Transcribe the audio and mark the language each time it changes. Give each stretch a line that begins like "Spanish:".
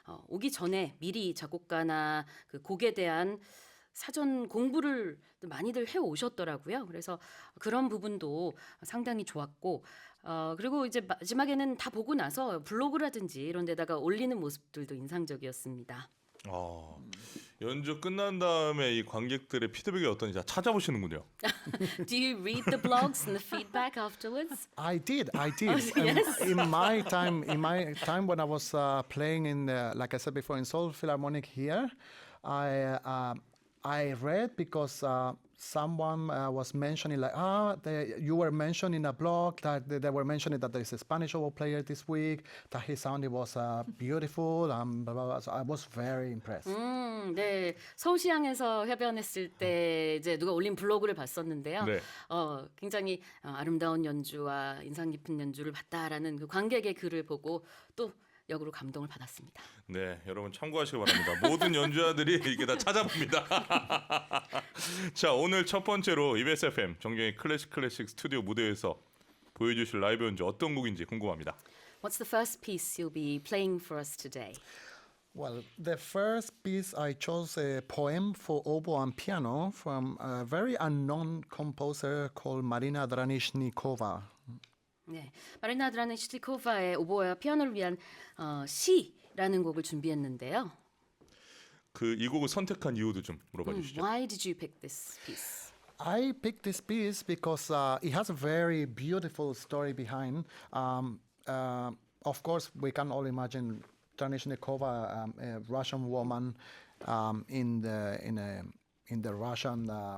Korean: 오기 전에 미리 작곡가나 그 곡에 대한 사전 공부를 많이들 해 오셨더라고요. 그래서 그런 부분도 상당히 좋았고, 그리고 이제 마지막에는 다 보고 나서 블로그라든지 이런 데다가 올리는 모습들도 인상적이었습니다. 연주 끝난 다음에 이 관객들의 피드백이 어떤지 다 찾아보시는군요.
English: Do you read the blogs and the feedback afterwards? I did. yes. In my time when I was playing in, like I said before, in Seoul Philharmonic here, I read because someone was mentioning like, you were mentioning in a blog that they were mentioning that there is a Spanish oboe player this week, that his sounding was beautiful, and blah, blah, blah. So I was very impressed.
Korean: 네, 서울시향에서 협연했을 때 이제 누가 올린 블로그를 봤었는데요. 네. 굉장히 아름다운 연주와 인상 깊은 연주를 봤다라는 그 관객의 글을 보고 또 역으로 감동을 받았습니다. 네, 여러분 참고하시기 바랍니다. 모든 연주자들이 이렇게 다 찾아봅니다. 자, 오늘 첫 번째로 EBS FM 정경희 클래식 스튜디오 무대에서 보여주실 라이브 연주 어떤 곡인지 궁금합니다.
English: What's the first piece you'll be playing for us today? Well, the first piece I chose a poem for oboe and piano from a very unknown composer called Marina Dranishnikova.
Korean: 네, 마리나 드라니시티코바의 오보에와 피아노를 위한 시라는 곡을 준비했는데요. 이 곡을 선택한 이유도 좀 물어봐 주시죠.
English: Why did you pick this piece? I picked this piece because it has a very beautiful story behind. Of course, we can all imagine Dranishnikova, a Russian woman in the Russian.